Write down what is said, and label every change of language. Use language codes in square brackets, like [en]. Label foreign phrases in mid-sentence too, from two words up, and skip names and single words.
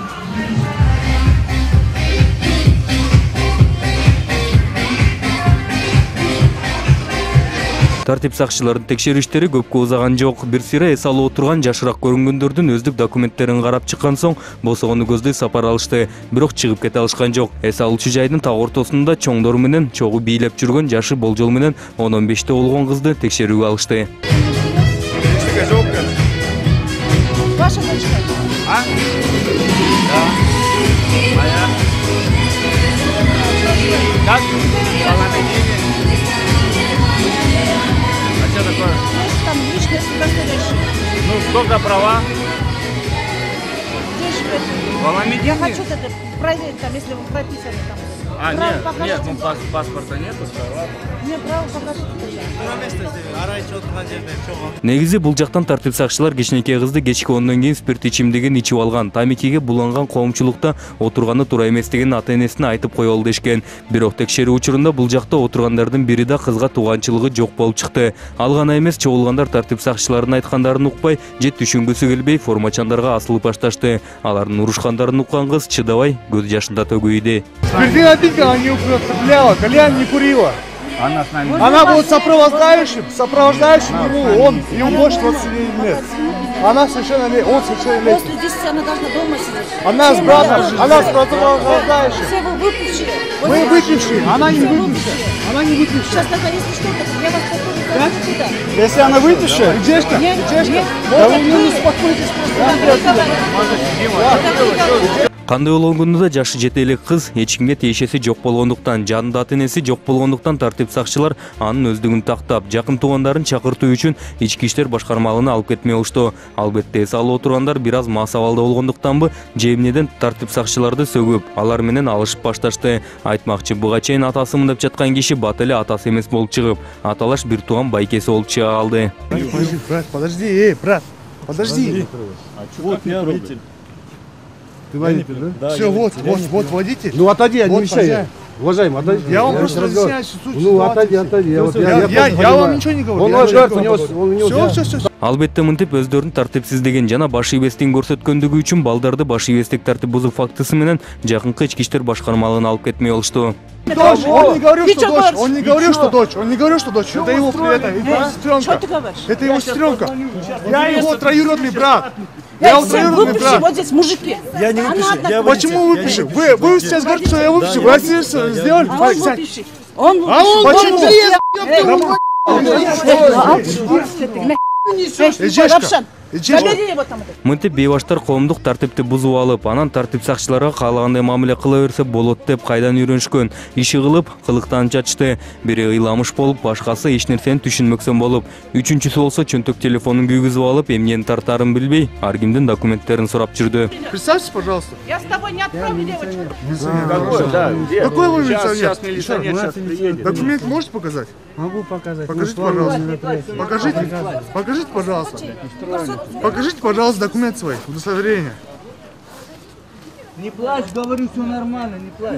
[ky] Тартип сакчылардын текшерүүштери көпкө узаган жок. Бир сыйра эс алып отурган жашыраак көрүнгөндөрдүн өздүк документтерин карап чыккан соң босогону көздөй сапар алышты. Бирок чыгып кете алышкан жок. Эс алуучу жайдын так ортосунда чоңдор менен чогуу бийлеп жүргөн жашы болжол менен 10-15 болгон кызды текшерүүгө алышты. [ru] Ваша дочка? А? Да. Моя. Как? Там личное удостоверение. Ну, сколько права? Где живете? В Аламедине? Я хочу это проверить, там, если вы прописаны там. А, Право нет, покажите. нет, ну, паспорта нету, ладно. Мне право покажите. [ky] Негизи бул жактан тартип сакчылар кичинекей кызды кечки 10-дон кийин спирт ичимдигин ичип алган, тамекиге буланган коомчулукта отурганы туура эмес деген ата-энесине айтып коелу дешкен. Бирок текшерүү учурунда бул жакта отургандардын бири да кызга тууганчылыгы жок болуп чыкты. Ал гана эмес, чогулгандар тартип сакчыларынын айткандарын укпай, же түшүнгүсү келбей формачандарга асылып башташты. Алардын урушкандарын уккан кыз чыдабай көз жашында төгүйдү. [ru] Спиртина тыкала, не употребляла, кальян не курила. Она с нами. Она будет сопровождающим ему, он, ему больше 20 лет. Она совершенно лет, он совершенно лет. После 10 она должна дома сидеть. Она с братом, она с сопровождающим. Все вы выпившие. Мы выпившие, она не выпившая. Она не выпившая. Сейчас тогда, если что, я вас покажу сюда. Если она выпившая, Джешка, да вы не успокойтесь просто. [ky] Кандай болгондо да жашы жетелек кыз эч кимге тиешеси жок болгондуктан, жанында ата-энеси жок болгондуктан тартип сакчылар анын өздүгүн тактап, жакын туугандарын чакыртуу үчүн ички иштер башкармалыгына алып кетмей болушту. Албетте эс алып отургандар бир аз мас абалда болгондуктанбы, жебинеден тартип сакчыларды сөгүп, алар менен алышып башташты. Айтмакчы, буга чейин атасымын деп жаткан киши бат эле атасы эмес болуп чыгып, аталаш бир тууган байкеси болуп чыга калды. [ru] Брат, подожди, брат, подожди. Вот я водитель. Ты водитель, да? Все, вот водитель. Ну отойди, не мешай. Уважаемый, отойди. Я вам просто разъясняю суть. Ну отойди. Я вам ничего не говорю. Он говорит, у него. Все. [ky] Албетте мынтип өздөрүн тартипсиздеген жана баш ийбестигин көрсөткөндүгү үчүн балдарды баш ийбестик тартип бузуу фактысы менен жакынкы ички иштер башкармалыгына алып кетмей болушту. [ru] Дочь, он не говорил, что дочь, это его сестренка. Что ты говоришь? Это его сестренка. Я его троюродный брат. Выпившие вот здесь мужики. Я не выпивший. Почему выпивший? Вы сейчас говорите, что я выпивший. Вы ошибку сделали? А он выпивший. Он Почему? [ky] Мынтип бейбаштар коомдук тартипти бузуп алып, анан тартип сакчыларга каалагандай мамиле кыла берсе болот деп кайдан үйрөнүшкөн. Иши кылып, кылыктан чачты. Бири ыйламыш болуп, башкасы эч нерсени түшүнмөксөн болуп, үчүнчүсү болсо чөнтөк телефонун күйгүзүп алып, эмнени тартаарын билбей, ар кимдин документтерин сурап жүрдү. [ru] Представьтесь, пожалуйста. Я с тобой не отправлю, девочку. Какой? Да, где? Какой вы милиционер? Сейчас милиционер сейчас приедет. Документ можете показать? Могу показать. Покажите, пожалуйста. Покажите, пожалуйста. Покажите, пожалуйста, документ свой, удостоверение. Не плачь, говорю, все нормально, не плачь.